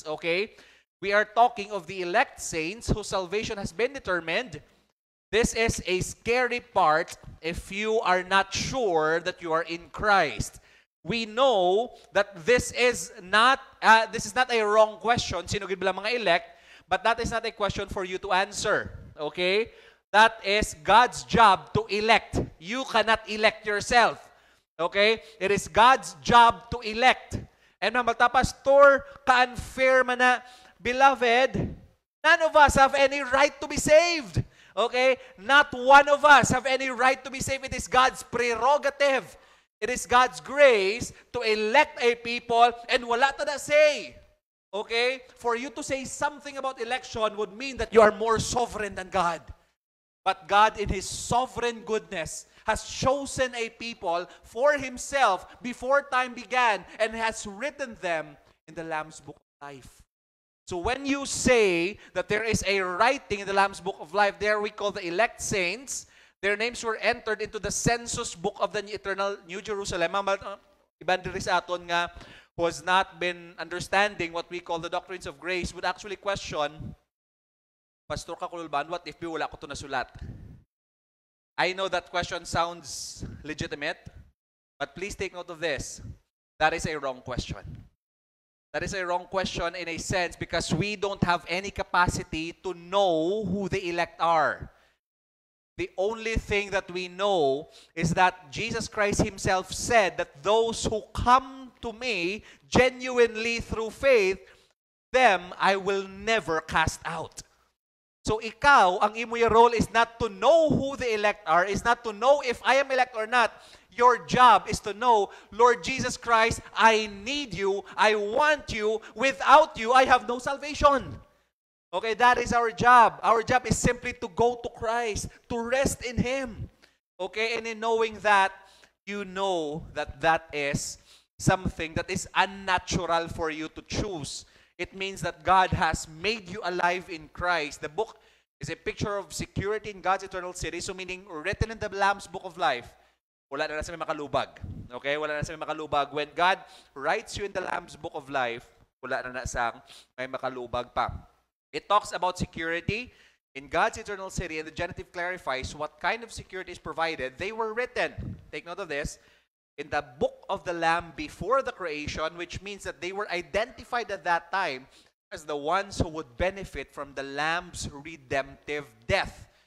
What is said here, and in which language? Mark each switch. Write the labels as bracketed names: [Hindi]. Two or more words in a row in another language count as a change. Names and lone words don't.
[English] Okay? We are talking of the elect saints whose salvation has been determined. This is a scary part if you are not sure that you are in Christ. We know that this is not a wrong question. [Hiligaynon] Sino gid ba mga elect? [English] But that is not a question for you to answer. Okay? That is God's job to elect. You cannot elect yourself. Okay? It is God's job to elect. And mamata, [Hiligaynon] Pastor, ka-unfair man na, [English] beloved, none of us have any right to be saved. Okay? Not one of us have any right to be saved. It is God's prerogative. It is God's grace to elect a people, and [Hiligaynon] wala ta na say. [English] Okay? For you to say something about election would mean that you are more sovereign than God. But God, in His sovereign goodness, has chosen a people for Himself before time began and has written them in the Lamb's Book of Life. So when you say that there is a writing in the Lamb's Book of Life, there we call the elect saints, their names were entered into the census book of the eternal New Jerusalem. [Hiligaynon] Iban diri sa aton nga [English] who has not been understanding what we call the doctrines of grace would actually question, Pastor Kakulban, what if [Hiligaynon] wala ko to nasulat? [English] I know that question sounds legitimate, but please take note of this. That is a wrong question. That is a wrong question in a sense because we don't have any capacity to know who the elect are. The only thing that we know is that Jesus Christ Himself said that those who come to me genuinely through faith, them I will never cast out. So [Hiligaynon] ikaw, ang imo'y [English] role is not to know who the elect are, is not to know if I am elect or not. Your job is to know, Lord Jesus Christ, I need you, I want you, without you, I have no salvation. Okay, that is our job. Our job is simply to go to Christ, to rest in Him. Okay, and in knowing that, you know that that is something that is unnatural for you to choose. It means that God has made you alive in Christ. The book is a picture of security in God's eternal city. So meaning, written in the Lamb's Book of Life, [Hiligaynon] wala na sa may makalubag. Okay? Wala na sa may makalubag. [English] When God writes you in the Lamb's Book of Life, [Hiligaynon] wala na sa may makalubag pa. [English] It talks about security in God's eternal city, and the genitive clarifies what kind of security is provided. They were written, take note of this, in the book of the Lamb before the creation, which means that they were identified at that time as the ones who would benefit from the Lamb's redemptive death.